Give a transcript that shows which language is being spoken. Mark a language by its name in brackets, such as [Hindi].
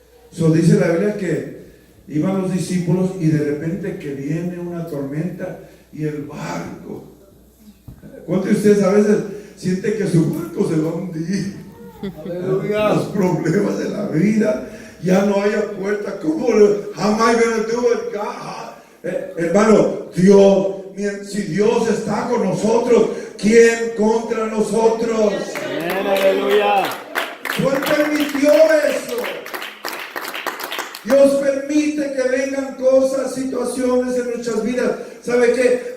[Spanish] Dice la Biblia que iban los discípulos y de repente que viene una tormenta y el barco. ¿Cuántos de ustedes a veces sienten que su barco se va a hundir? Aleluya. Los problemas de la vida, ya no haya puerta. ¿Cómo? [English] How am I going to do it, God? [Spanish] Hermano, si Dios está con nosotros, ¿quién contra nosotros? Amén, aleluya. Dios permitió eso. Dios permite que vengan cosas, situaciones en nuestras vidas. ¿Sabe qué?